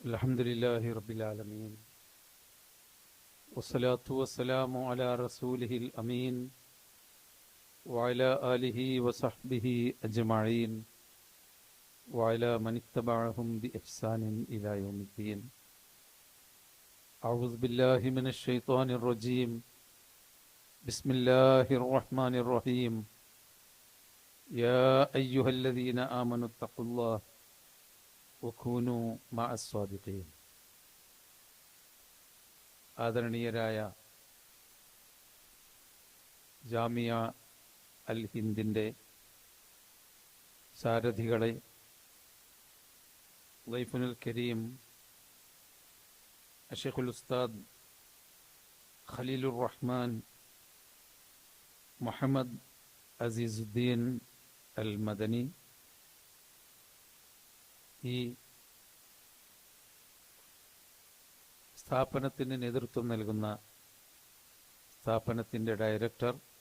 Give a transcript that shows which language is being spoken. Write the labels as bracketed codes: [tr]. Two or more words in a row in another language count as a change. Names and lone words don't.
[ar] الحمد لله رب العالمين والصلاة والسلام على رسوله الأمين وعلى آله وصحبه أجمعين وعلى من اتبعهم بإحسان إلى يوم الدين. أعوذ بالله من الشيطان الرجيم. بسم الله الرحمن الرحيم. يا أيها الذين آمنوا اتقوا الله وكونوا مع الصادقين. [ml] ആദരണീയരായ ജാമിയ അൽ ഹിന്ദിൻ്റെ സാരഥികളെ, [ar] الضيف الكريم [ml] അഷേഖുൽ ഉസ്താദ് ഖലീലുർ റഹ്മാൻ മുഹമ്മദ് അസീസുദ്ദീൻ അൽ മദനി, ഈ സ്ഥാപനത്തിന് നേതൃത്വം നൽകുന്ന സ്ഥാപനത്തിൻ്റെ ഡയറക്ടർ,